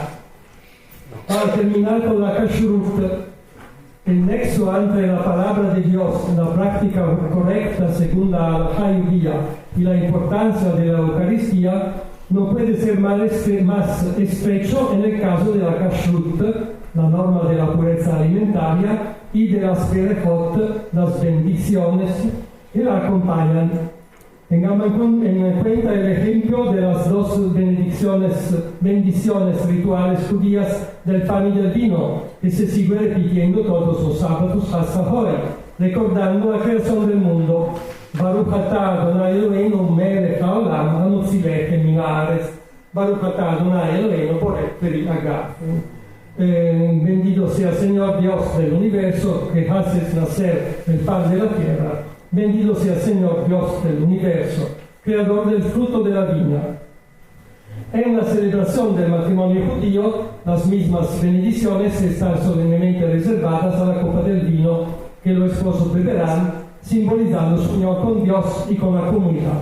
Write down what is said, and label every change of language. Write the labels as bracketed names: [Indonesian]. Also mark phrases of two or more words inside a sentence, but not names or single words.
[Spanish] Para terminar con la kashrut, el nexo entre la palabra de Dios, la práctica correcta según la halajá judía y la importancia de la Eucaristía no puede ser más estrecho en el caso de la kashrut, la norma de la pureza alimentaria, y de las berejot, las bendiciones que la acompañan. Tengamos en cuenta el ejemplo de las dos bendiciones rituales judías del pan y del vino, que se sigue repitiendo todos los sábados hasta hoy, recordando la creación del mundo. [Hebrew] ברוך אתה אדוני אלוהינו מלך העולם המוציא לחם מן הארץ. ברוך אתה אדוני אלוהינו בורא פרי הגפן. [Spanish] Bendito sea el Señor Dios del universo, que haces nacer el pan de la tierra. Bendito sea el Señor Dios del universo, creador del fruto de la viña. En la celebración del matrimonio judío, las mismas bendiciones están solemnemente reservadas a la copa del vino que los esposos beberán, simbolizando su unión con Dios y con la comunidad.